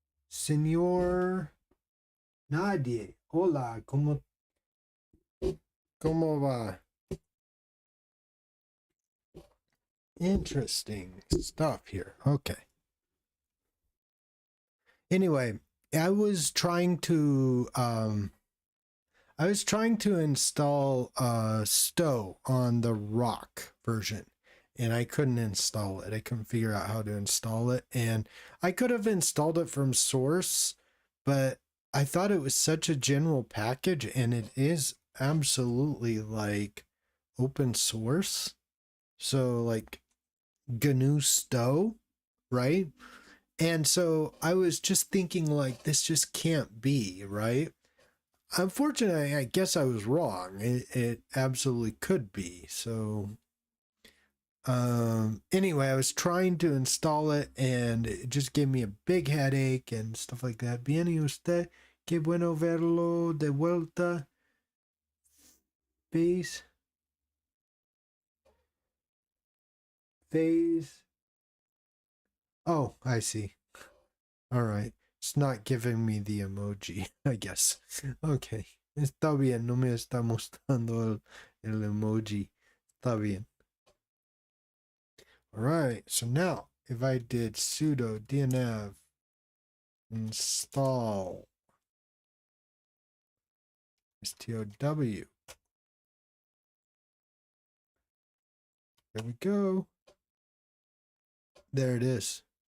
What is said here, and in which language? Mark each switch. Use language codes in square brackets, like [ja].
[es] Señor Nadie, hola, cómo va? [en] Interesting stuff here. Okay. Anyway, I was trying to install Stow on the Rock version, and I couldn't install it. I couldn't figure out how to install it, and I could have installed it from source, but I thought it was such a general package, and it is absolutely like open source. So like GNU Stow, right? And so I was just thinking like this just can't be, right? Unfortunately, I guess I was wrong. It absolutely could be. So anyway, I was trying to install it and it just gave me a big headache and stuff like that. [es] Viene usted, qué bueno verlo de vuelta. [en] Phase. Phase. Oh, I see. All right. It's not giving me the emoji, I guess. Okay. [es] Está bien, no me está mostrando el emoji. Está bien. [en] All right. So now, if I did sudo dnf install stow, there we go. There it is.